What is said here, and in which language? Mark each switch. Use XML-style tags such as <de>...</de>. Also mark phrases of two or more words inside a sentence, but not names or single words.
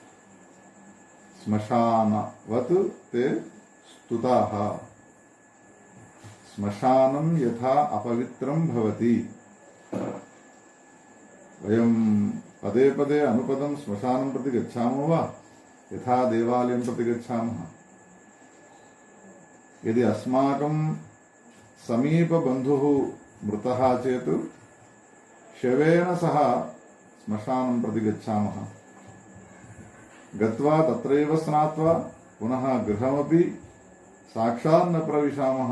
<sa>శ్మశానవత్ తే స్తుతాః. శ్మశానం యథా అపవిత్రం భవతి. వయం పదే పదే అనుపదం శ్మశానం ప్రతి గచ్చామో వా యథా దేవాలయం ప్రతి గచ్చామః. यदि अस्माकं समीपबन्धुः मृतः चेत् शवेन सह श्मशानं प्रति गच्छामः. गत्वा तत्रैव स्नात्वा पुनः गृहमपि साक्षात् न प्रविशामः.</sa>